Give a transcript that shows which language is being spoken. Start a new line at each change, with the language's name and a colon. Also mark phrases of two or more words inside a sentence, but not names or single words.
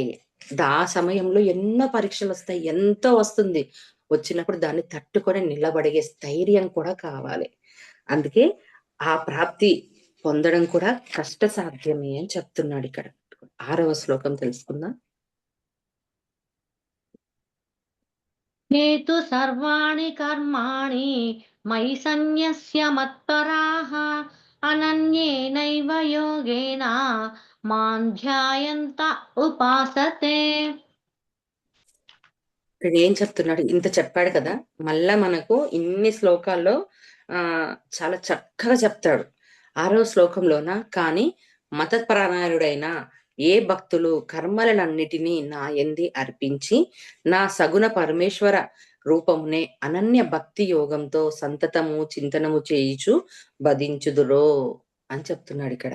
Telugu: ఆ సమయంలో ఎన్నో పరీక్షలొస్తాయి. ఎంతో వస్తుంది. వచ్చినప్పుడు దాన్ని తట్టుకొని నిలబడిగే స్థైర్యం కూడా కావాలి. అందుకే ఆ ప్రాప్తి పొందడం కూడా కష్టసాధ్యమే అని చెప్తున్నాడిక్కడ. 6వ శ్లోకం తెలుసుకుందాం.
Sanskrit: हेतु सर्वाणि कर्माणि मयि सन्न्यस्य मत्पराः अनन्येनैव योगेन मां उपासते.
Telugu: ఇక్కడేం చెప్తున్నాడు? ఇంత చెప్పాడు కదా! మళ్ళా మనకు ఇన్ని శ్లోకాల్లో చాలా చక్కగా చెప్తాడు. 6వ శ్లోకంలోన కానీ మతపరాయణుడైన ఏ భక్తులు కర్మలనన్నిటినీ నా యందే అర్పించి, నా సగుణ పరమేశ్వర రూపమునే అనన్య భక్తి యోగంతో సంతతము చింతనము చేయుచు భజించుదురో అని చెప్తున్నాడిక్కడ.